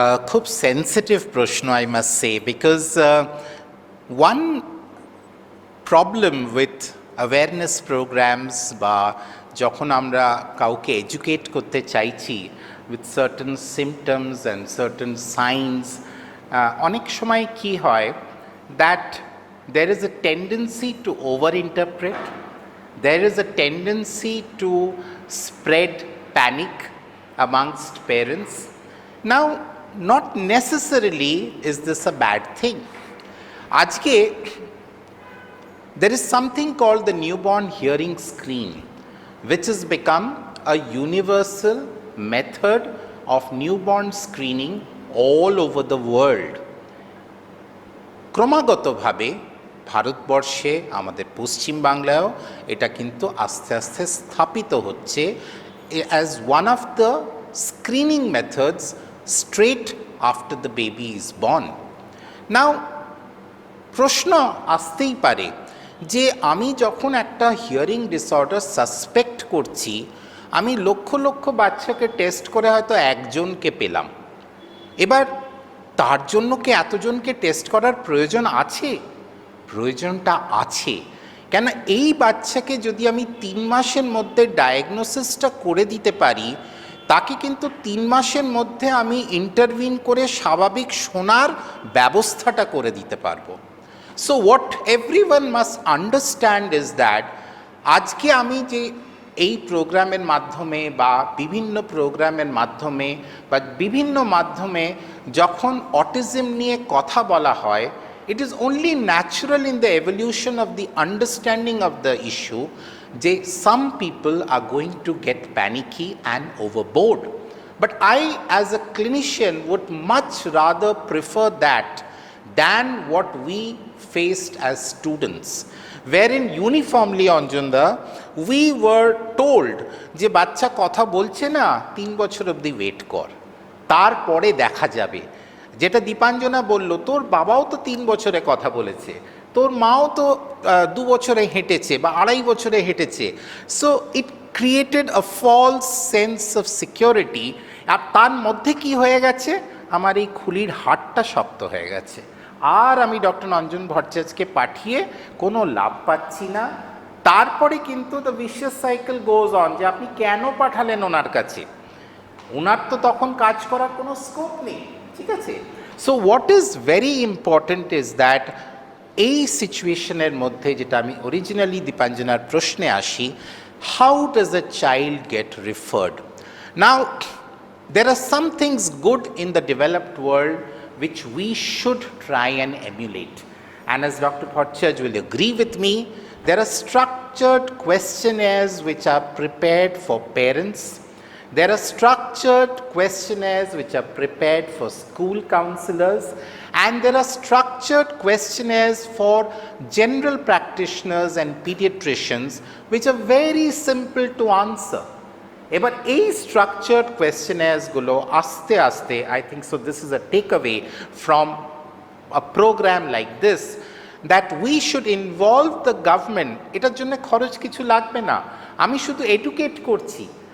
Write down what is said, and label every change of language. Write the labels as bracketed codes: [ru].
[bn] খুব সেন্সিটিভ প্রশ্ন, [en] I must say, because one problem with awareness programmes [bn] বা যখন আমরা কাউকে এডুকেট করতে চাইছি [en] with certain symptoms and certain signs, [bn] অনেক সময় কি হয়, [en] that there is a tendency to overinterpret, there is a tendency to spread panic amongst parents. Now, not necessarily is this a bad thing. [bn] Ajke, [en] there is something called the newborn hearing screen, which has become a universal method of newborn screening all over the world. [bn] ক্রমাগতভাবে ভারতবর্ষে, আমাদের পশ্চিম বাংলায়ও এটা কিন্তু আস্তে আস্তে স্থাপিত হচ্ছে [en] as one of the screening methods straight after the baby is born. [bn] Now, প্রশ্ন আসতেই পারে যে আমি যখন একটা হিয়ারিং ডিসঅর্ডার সাসপেক্ট করছি, আমি লক্ষ লক্ষ বাচ্চাকে টেস্ট করে হয়তো একজনকে পেলাম, এবার তার জন্য কি এতজনকে টেস্ট করার প্রয়োজন আছে? প্রয়োজনটা আছে, কেন এই বাচ্চাকে যদি আমি 3 মাসের মধ্যে ডায়াগনোসিসটা করে দিতে পারি, তাকে কিন্তু 3 মাসের মধ্যে আমি ইন্টারভিন করে স্বাভাবিক শোনার ব্যবস্থাটা করে দিতে পারবো। [en] so what everyone must understand is that [bn] আজকে আমি যে এই প্রোগ্রামের মাধ্যমে বা বিভিন্ন প্রোগ্রামের মাধ্যমে বা বিভিন্ন মাধ্যমে যখন অটিজম নিয়ে কথা বলা হয়, [en] it is only natural in the evolution of the understanding of the issue [bn] যে [en] some people are going to get panicky and overboard. But I as a clinician would much rather prefer that than what we faced as students, wherein uniformly Anjunda we were told [bn] যে বাচ্চা কথা বলছে না 3 বছর অবধি wait কর, তারপরে দেখা যাবে। যেটা দীপাঞ্জনা বলল, তোর বাবাও তো 3 বছরে কথা বলেছে, তোর মাও তো 2 বছরে হেঁটেছে বা 2.5 বছরে হেঁটেছে। [en] So it created a false sense of security. [bn] আর তার মধ্যে কি হয়ে গেছে, আমার এই খুলির হাড়টা শক্ত হয়ে গেছে, আর আমি ডক্টর অঞ্জন ভট্টাচার্যকে পাঠিয়ে কোনো লাভ পাচ্ছি না। তারপরে কিন্তু [en] the vicious cycle goes on, [bn] যে আপনি কেন পাঠালেন ওনার কাছে, ওনার তো তখন কাজ করার কোনো স্কোপ নেই, ঠিক আছে। [en] so what is very important is that [bn] এই সিচুয়েশনের মধ্যে, যেটা আমি অরিজিনালি দীপাঞ্জনার প্রশ্নে আসি, [en] How does a child get referred? [bn] Now [en] there are some things good in the developed world which we should try and emulate, and as Dr. Bhattacharya will agree with me, there are structured questionnaires which are prepared for parents. There are structured questionnaires which are prepared for school counselors, and there are structured questionnaires for general practitioners and pediatricians which are very simple to answer. [bn] এবার এই structured কোয়েশ্চেনার্সগুলো আস্তে আস্তে, [en] I think so this is a takeaway from a programme like this, that we should involve the government. [bn] এটার জন্য খরচ কিছু লাগবে না, আমি শুধু এডুকেট করছি।